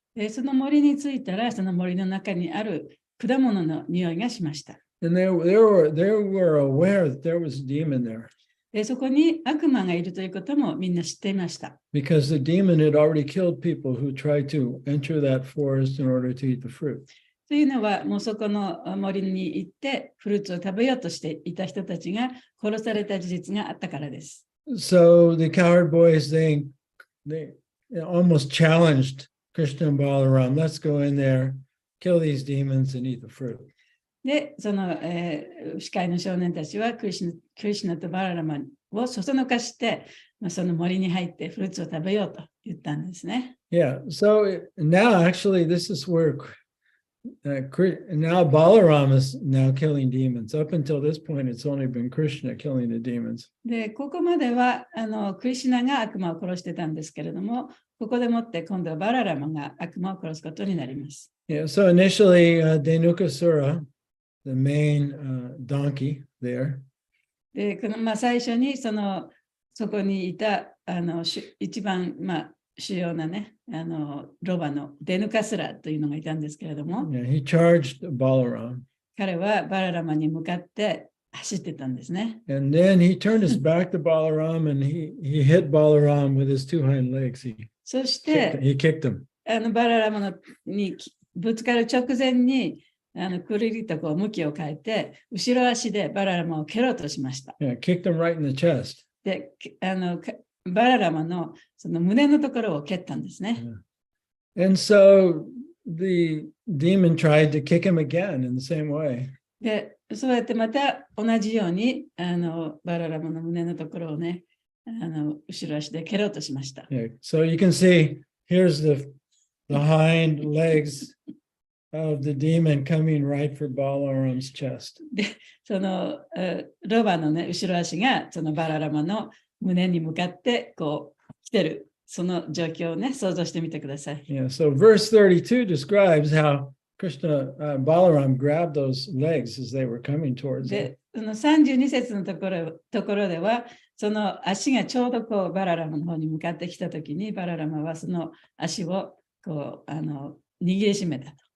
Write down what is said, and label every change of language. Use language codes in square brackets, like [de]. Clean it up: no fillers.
[ja] その森に着いたら、その森の中にある果物の匂いがしました。 [en] And they were aware that there was a demon there. [ja] そこに悪魔がいるということもみんな知っていました。 [en] Because the demon had already killed people who tried to enter that forest in order to eat the fruit. [ja] というのは、もうそこの森に行ってフルーツを食べようとしていた人たちが殺された事実があったからです。 [en] So the cowherd boys, they almost challenged Krishna and Balaram, let's go in there, kill these demons and eat the fruit. [ja] で、その、牛飼いの少年たちはクリシュナとバララマをそそのかして、その森に入ってフルーツを食べようと言ったんですね。 [en] Yeah, so now actually this is where now Balaram is now killing demons. Up until this point, it's only been Krishna killing the demons. [ja] で、ここまではクリシュナが悪魔を殺してたんですけれども、ここでもって今度はバララマが悪魔を殺すことになります。 [en] Yeah, so initially Dhenukasura, the main donkey there. [ja] で、最初にそこにいた一番主要なね、ロバのデヌカスラというのがいたんですけれども、 [en] Yeah, he charged Balaram. [ja] 彼はバララマに向かって走ってたんですね。 [en] And then he turned his back to Balaram and he hit Balaram with his two hind legs. [ja] そして、 [en] he kicked him. [ja] バララマにぶつかる直前にくるりとこう向きを変えて、後ろ足でバララマを蹴ろうとしました。 [en] Yeah, kicked him right in the chest. [ja] で、バララマのその胸のところを蹴ったんですね。 [en] Yeah. And so the demon tried to kick him again in the same way. [ja] で、そうやってまた同じようにバララマの胸のところをね、後ろ足で蹴ろうとしました。 [en] Yeah. So you can see, here's the the hind legs of the demon coming right for Balaram's chest. [ja] そのロバのね、後ろ足がそのバララマの胸に向かってこう来てる、その状況をね、想像してみてください。 [en] Yeah, so verse 32 describes how Krishna, Balaram grabbed those legs as they were coming towards him. [ja] で、その32節のところでは、その足がちょうどこうバララマの方に向かってきたときに、バララマはその足をこう握りしめたと。